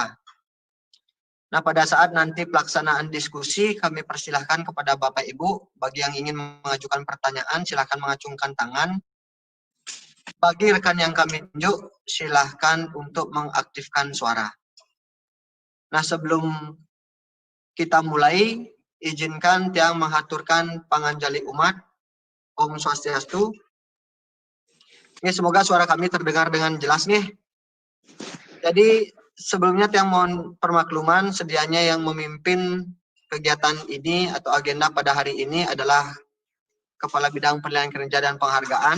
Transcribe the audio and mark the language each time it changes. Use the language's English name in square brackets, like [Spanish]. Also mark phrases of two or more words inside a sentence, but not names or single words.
[Indonesian] Nah, pada saat nanti pelaksanaan diskusi, kami persilahkan kepada Bapak Ibu, bagi yang ingin mengajukan pertanyaan, silahkan mengacungkan tangan. Bagi rekan yang kami tunjuk, silahkan untuk mengaktifkan suara. Nah, sebelum kita mulai, izinkan Tiang menghaturkan [Balinese] panganjali umat. Om Swastiastu. [Indonesian] Ini semoga suara kami terdengar dengan jelas nih. Jadi sebelumnya Tiang mohon permakluman, sedianya yang memimpin kegiatan ini atau agenda pada hari ini adalah Kepala Bidang Penilaian Kinerja dan Penghargaan.